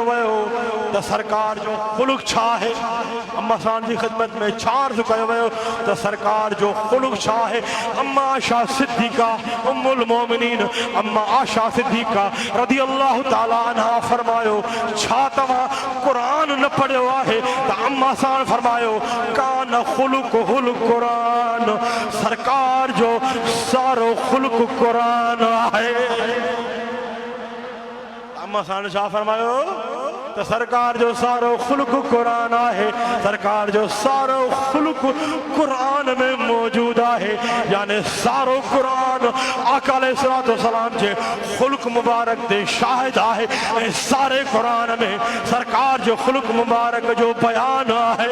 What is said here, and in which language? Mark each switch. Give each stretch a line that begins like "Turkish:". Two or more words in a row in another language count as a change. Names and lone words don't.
Sindhi: ویو تا سرکار جو خلق چھاہے اما سان جی خدمت میں عرض کیو ویو تا سرکار جو خلق چھاہے اما عائشہ صدیقہ
Arabic: ام المومنین
Sindhi: اما عائشہ صدیقہ
Arabic: رضی اللہ تعالیٰ عنہ
Sindhi: فرمایو چھاتوا قرآن نہ پڑھو آئے تا اما سان فرمایو کان خلق قرآن سرکار جو سارو خلق قرآن آئے اما سان شاہ فرمایو تو سرکار جو سارو خلق قرآن ہے، سرکار جو سارو خلق قرآن میں موجود ہے، یعنی سارو قرآن آقا
Arabic: علیہ السلام
Sindhi: جے خلق مبارک دے شاہد ہے، سارے قرآن میں سرکار جو خلق مبارک جو بیان ہے۔